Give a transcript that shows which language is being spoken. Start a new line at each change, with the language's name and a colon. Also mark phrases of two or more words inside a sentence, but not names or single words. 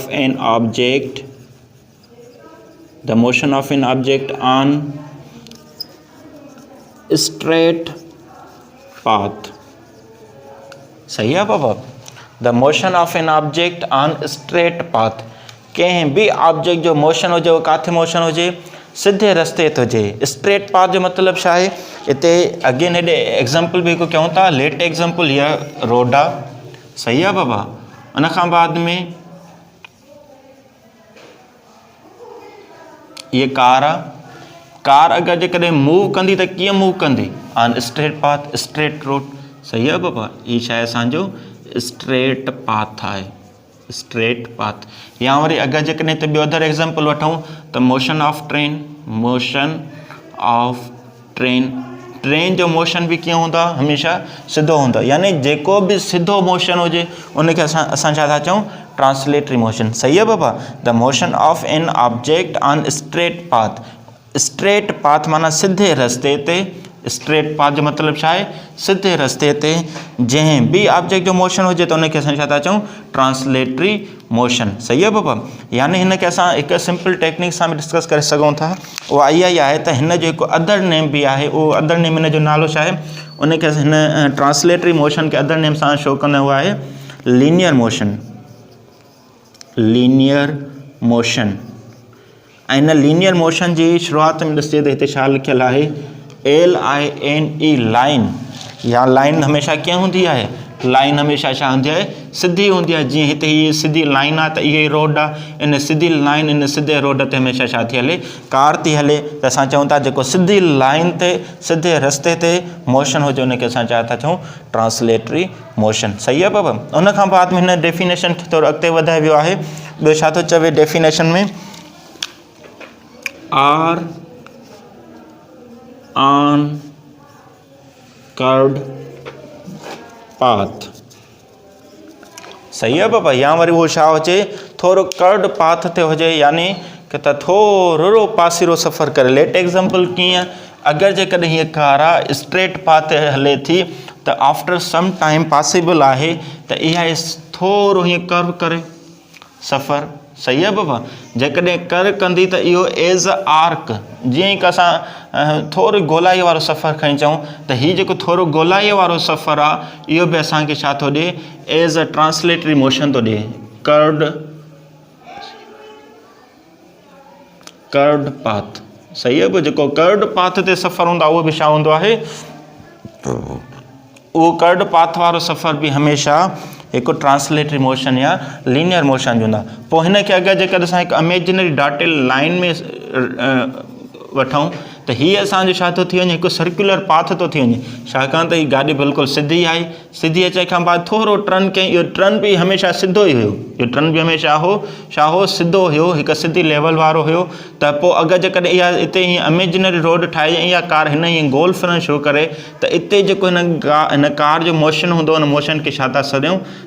English: an object, the motion of an object on straight path.
Urdu: صحیح ہے بابا.
English: The motion of an object on straight path.
Sindhi: कंहिं बि ऑब्जेक्ट जो मोशन हुजे उहो किथे मोशन हुजे, सीधे रस्ते ते हुजे.
English: straight path
Sindhi: जो मतिलबु छा आहे? हिते अगेन हेॾे एग्ज़ाम्पल बि हिकु कयूं था.
English: let example
Sindhi: या रोड आहे. सही आहे बाबा. उन खां बाद में ये कार आहे. कार अगरि जेकॾहिं मूव कंदी त कीअं मूव कंदी?
English: on straight path, straight road.
Sindhi: सही आहे बाबा. हीअ छा आहे? असांजो
English: straight path
Sindhi: आहे,
English: straight path.
Sindhi: या वरी अगरि जेकॾहिं हिते ॿियो
English: other example
Sindhi: वठूं त
English: motion of train, motion of train.
Sindhi: ट्रेन जो मोशन बि कीअं हूंदो आहे? हमेशह सिधो हूंदो आहे. यानी जेको बि सिधो मोशन हुजे उनखे असां छा था चऊं?
English: translatory motion.
Sindhi: सही आहे बाबा.
English: the motion of an object on straight path. straight path
Sindhi: माना सिधे रस्ते ते.
English: straight path
Sindhi: जो मतिलबु छा आहे? सिधे रस्ते ते जंहिं बि ऑब्जेक्ट जो मोशन हुजे त उनखे असां छा था चऊं?
English: translatory motion.
Sindhi: सही आहे बाबा. यानी हिन खे असां हिकु
English: simple technique
Sindhi: सां बि डिस्कस करे सघूं था. उहा इहा ई आहे त हिन जो हिकु
English: other name
Sindhi: बि आहे. उहो
English: other name
Sindhi: हिन जो नालो छा आहे? उनखे हिन
English: translatory motion
Sindhi: खे
English: other name
Sindhi: सां शो कंदा. उहा आहे
English: linear motion. linear motion.
Sindhi: ऐं हिन
English: linear motion
Sindhi: जी शुरूआत में ॾिसिजे त हिते छा लिखियलु आहे? LINE, लाइन. या लाइन हमेशह कीअं हूंदी आहे? लाइन हमेशह छा हूंदी आहे? सिधी हूंदी आहे. जीअं हिते हीअ सिधी लाइन आहे त इहा ई रोड आहे. इन सिधी लाइन, इन सिधे रोड ते हमेशह छा थी हले? कार थी हले. त असां चऊं था जेको सिधी लाइन ते, सिधे रस्ते ते मोशन हुजे उनखे असां छा था चऊं?
English: translatory motion.
Sindhi: सही आहे बाबा. उन खां बाद में हिन डेफिनेशन खे थोरो अॻिते वधाए वियो आहे. ॿियो छा थो चवे डेफिनेशन में?
English: or on curved path.
Sindhi: सही आहे बाबा. या वरी उहो छा हुजे? थोरो
English: curved path
Sindhi: ते हुजे. यानी कि त थोरो पासीरो सफ़र करे.
English: let example
Sindhi: कीअं? अगरि जेकॾहिं हीअ कार आहे
English: straight path
Sindhi: ते हले थी त
English: after some time possible
Sindhi: आहे त इहा थोरो हीअं कर्व करे सफ़र. सही आहे बाबा. जेकॾहिं कर कंदी त इहो
English: as a arc.
Sindhi: जीअं ई असां थोरी गोलाई वारो सफ़र खणी चऊं त हीउ जेको थोरो गोलाई वारो सफ़र आहे इहो बि असांखे छा थो ॾिए?
English: as a translatory motion
Sindhi: थो ॾिए.
English: curved path.
Sindhi: सही आहे. जेको
English: curved path
Sindhi: ते सफ़र हूंदो आहे उहो बि छा हूंदो आहे? उहो
English: curved path
Sindhi: वारो सफ़र बि हमेशह हिकु
English: translatory motion
Sindhi: या
English: linear motion
Sindhi: जो हूंदा. पोइ हिनखे अगरि जेकॾहिं असां हिकु
English: imaginary dotted line
Sindhi: में वठूं त हीअ असांजो छा थो थी वञे? हिकु
English: circular path
Sindhi: थो थी वञे. छाकाणि त हीअ गाॾी बिल्कुलु सिधी आहे. सिधी अचण खां बाद थोरो टर्न कयईं. इहो टर्न बि हमेशह सिधो ई हुयो. इहो टर्न बि हमेशह छा हो? सिधो हुयो. हिकु सिधी लेवल वारो हुयो. त पोइ अगरि जेकॾहिं इहा हिते हीअं
English: imaginary road
Sindhi: ठाहे इहा कार हिन हीअं गोल फिरणु शुरू करे त हिते जेको हिन कार जो मोशन हूंदो हुन मोशन खे छा था सॾियूं?